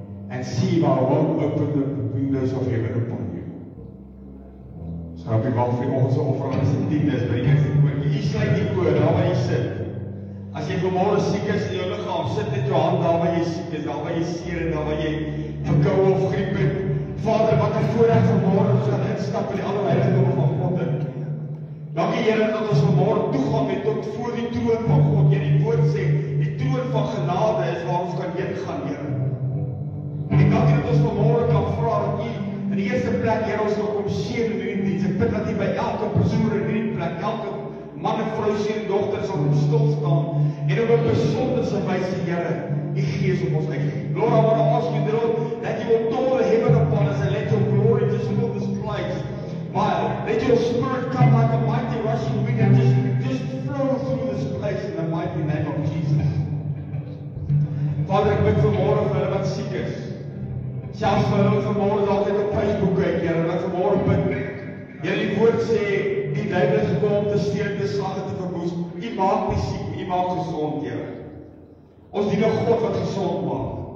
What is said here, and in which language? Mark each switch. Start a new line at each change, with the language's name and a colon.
English: And see if I won't open the windows of heaven upon you.
Afrikaans: So ek wag vir ons offerandes en tiendes by die eerste koortjie. Jy sluit die oor, daar waar jy sit. As jy vanmôre siek is in jou liggaam, sit met jou hand daar waar jy siek is, daar waar jy seer en daar waar jy verkoue of griep het. Vader, wat 'n voorreg vanmôre ons gaan instap in die allerheiligdom van God in. Dankie Here dat ons vanmôre toegang het tot voor die troon van God. Jy die woord sê, die troon van genade is waar ons kan heen gaan, Here. En dankie dat ons vanmôre kan vra dat U in die eerste plek, Here, ons wil kom seën in hierdie diens. Ek bid dat U by elke persoon in hierdie plek, elke man en vrou, seun en dogter sal kom stil staan en op 'n besonderse wyse, Here, U Gees op ons uitgee.
English: Lord, I want to ask you, Lord, that you will pour the heaven upon us and let your glory just fill this place. Let your spirit come like a mighty rushing wind and just flow through this place in the mighty name of Jesus.
Afrikaans: Vader, ek bid vanmôre vir hulle wat siek is. Selfs vir hulle vanmôre dalk net op Facebook kyk, Here, wat vanmôre bid. Here, die woord sê, die duiwel is gekom om te steel, te slag en te verwoes. U maak nie siek, U maak gesond, Here. Ons dien 'n God wat gesond maak.